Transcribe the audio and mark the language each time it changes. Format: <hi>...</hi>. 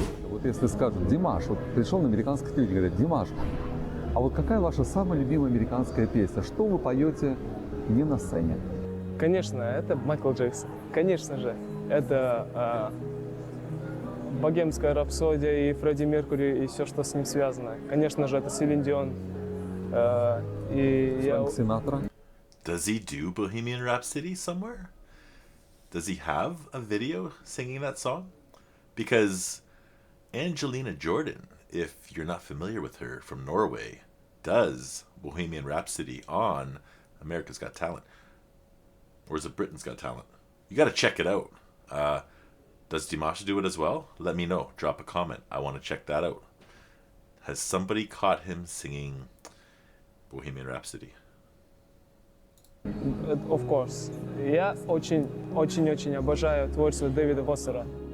<ru>Вот если скажут, Димаш, вот пришел на американский телевидение, говорят, Димаш, а вот какая ваша самая любимая американская песня? Что вы поете не на сцене? Конечно, это Майкл Джексон. Конечно же, это богемская рапсодия и Фредди Меркьюри и все, что с ним связано. Конечно же, это Селин Дион. Фрэнк Синатра.</ru> <en>Does he do Bohemian Rhapsody somewhere? Does he have a video singing that song? Because Angelina Jordan, if you're not familiar with her, from Norway, does Bohemian Rhapsody on America's Got Talent. Or is it Britain's Got Talent? You got to check it out. Does Dimash do it as well? Let me know. Drop a comment. I want to check that out. Has somebody caught him singing Bohemian Rhapsody? Of course.</en> <ru>Я очень обожаю творчество Дэвида Фостера.</ru>